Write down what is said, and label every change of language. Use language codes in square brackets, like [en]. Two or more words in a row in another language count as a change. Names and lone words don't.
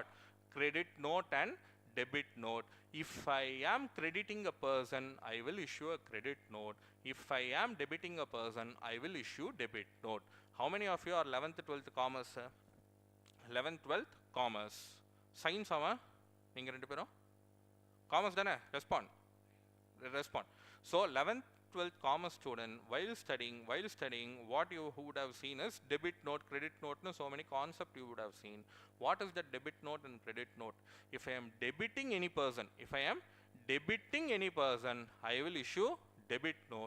[en] Credit note and debit note. If I am crediting a person, I will issue a credit note. If I am debiting a person, I will issue debit note. How many of you are 11th 12th commerce? [ta] 11th 12th commerce. Science ama ninga rendu perum commerce dana? [en] Respond. So 11th 12th commerce student, while studying, what you would have seen is debit note, credit note, no, so many concepts you would have seen. What is the debit note and credit note? If I am debiting any person, I will issue debit note.